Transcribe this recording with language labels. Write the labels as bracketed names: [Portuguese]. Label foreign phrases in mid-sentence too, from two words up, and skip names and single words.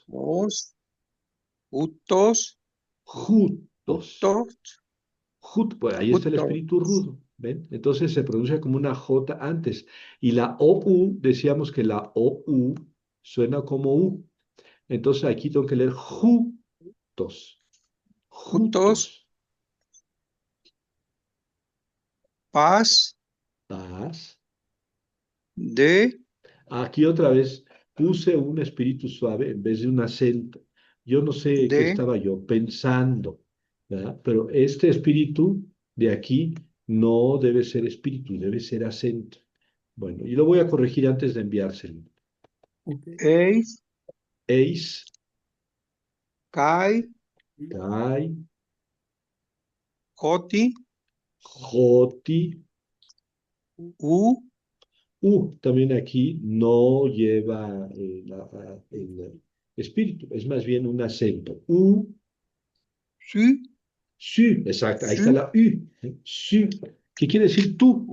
[Spanish] os, utos, jutos. utos, Pues ahí está el espíritu utos, rudo, ¿ven? Entonces se pronuncia como una J antes. Y la OU, decíamos que la OU suena como U. Entonces aquí tengo que leer jutos, utos, jutos. pas, Paz. de, Aquí otra vez puse un espíritu suave en vez de un acento. Yo no sé qué de, estaba yo pensando, ¿verdad? Pero este espíritu de aquí no debe ser espíritu, debe ser acento. Bueno, y lo voy a corregir antes de enviárselo. ok. eis, Eis, kai, kai, joti, joti, u, también aquí no lleva el espíritu, es más bien un acento. su, Sí, exacto, ahí está su, la U. Sí, ¿qué quiere decir tú?